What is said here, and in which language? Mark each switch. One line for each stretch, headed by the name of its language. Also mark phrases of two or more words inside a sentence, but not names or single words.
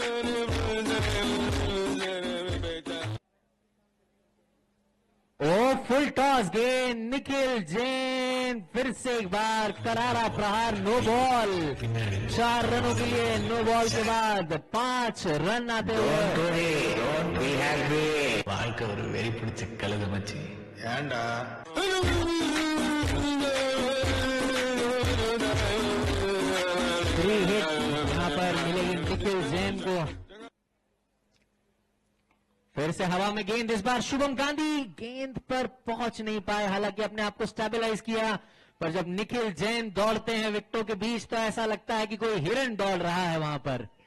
Hindi: ओ फुल टॉस गेंद, निखिल जैन फिर से एक बार करारा प्रहार, नो बॉल। 4 रनों के लिए नो बॉल के बाद 5 रन आते हुए।
Tamil: வாழ்க்கை ஒரு வெறி பிடிச்ச கழுத மச்சி, ஏண்டா
Hindi: फ्री हिट यहां पर मिलेगी निखिल जैन को। फिर से हवा में गेंद, इस बार शुभम गांधी गेंद पर पहुंच नहीं पाए, हालांकि अपने आप को स्टेबलाइज किया, पर जब निखिल जैन दौड़ते हैं विकेटों के बीच तो ऐसा लगता है कि कोई हिरन दौड़ रहा है वहां पर।